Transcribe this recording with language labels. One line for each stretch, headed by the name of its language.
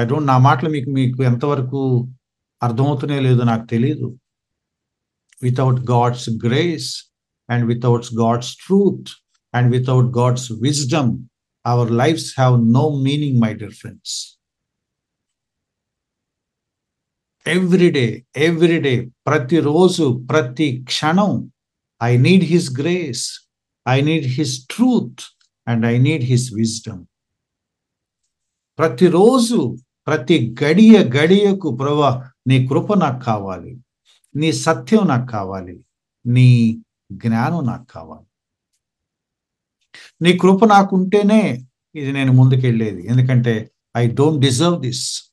Telugu: నా మాటలు మీకు ఎంతవరకు అర్థమవుతూనే లేదో నాకు తెలియదు.
English: Without God's grace and without God's truth and without God's wisdom our lifes have no meaning, my dear friends. Every day,
Telugu: ప్రతిరోజు, ప్రతి క్షణం
English: I need his grace, I need his truth, and I need his wisdom.
Telugu: ప్రతిరోజు, ప్రతి గడియకు ప్రభువా నీ కృప నాకు కావాలి, నీ సత్యం నాకు కావాలి, నీ జ్ఞానం నాకు కావాలి. నీ కృప నాకుంటేనే ఇది నేను ముందుకెళ్ళేది, ఎందుకంటే
English: I don't deserve this.